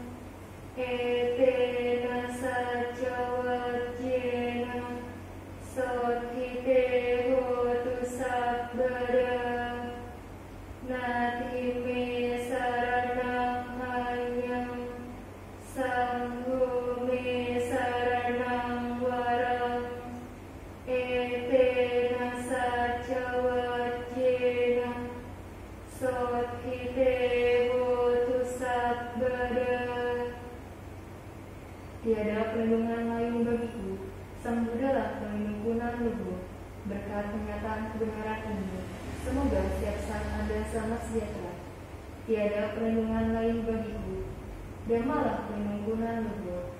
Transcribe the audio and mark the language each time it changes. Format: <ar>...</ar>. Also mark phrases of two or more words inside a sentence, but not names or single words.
<pi>etena sacawajena sothite hotu sabbara nathime saranam ayam sangho me saranam waram etena sacawajena sothite hotu sabbara.</pi> <id>Tiada perlindungan lain bagiku, Sang Buddha pelindung luhur. Berkat pernyataan kebenaran ini, semoga setiap saat Anda selamat sejahtera. Tiada perlindungan lain bagiku, Dhammalah pelindung luhur.</id>